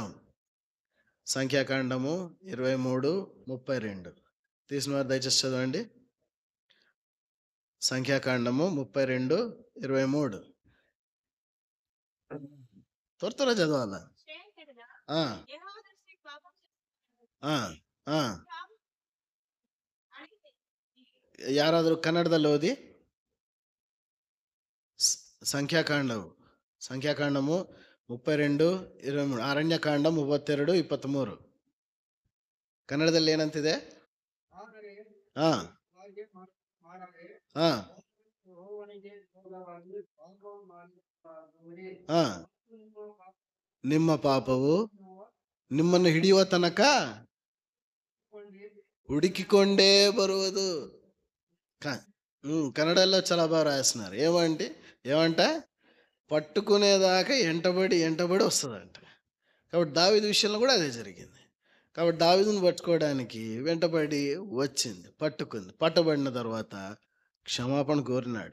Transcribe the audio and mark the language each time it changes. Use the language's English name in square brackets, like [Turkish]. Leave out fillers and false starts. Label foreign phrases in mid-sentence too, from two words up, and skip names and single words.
[Telugu] సంఖ్యాకాండము 23:32 తీసినవారు దయచేసి చదవండి. సంఖ్యాకాండము 32:23 త్వర చదవాలా? ఆ! ఆ! ఆ! [Kannada] ಯಾರಾದರೂ ಕನ್ನಡದಲ್ಲಿ ಓದಿ. ಸಂಖ್ಯಾಕಾಂಡము 32:23 ಅರಣ್ಯಕಾಂಡ 32:23 ಕನ್ನಡದಲ್ಲಿ ಏನಂತಿದೆ? ಆ ಆ ಆ ನಿಮ್ಮ ಪಾಪವು ನಿಮ್ಮನ್ನು ಹಿಡಿಯುವ ತನಕ ಹುಡುಕಿಕೊಂಡೇ ಬರುವುದು. [Telugu] కన్నడలో చాలా బాగా రాస్తున్నారు. ఏమంట పట్టుకునేదాకా ఎంటబడి వస్తుందంట. కాబట్టి దావీదు విషయంలో కూడా అదే జరిగింది. కాబట్టి దావీదును పట్టుకోవడానికి వెంటబడి వచ్చింది, పట్టుకుంది. పట్టబడిన తర్వాత క్షమాపణ కోరినాడు.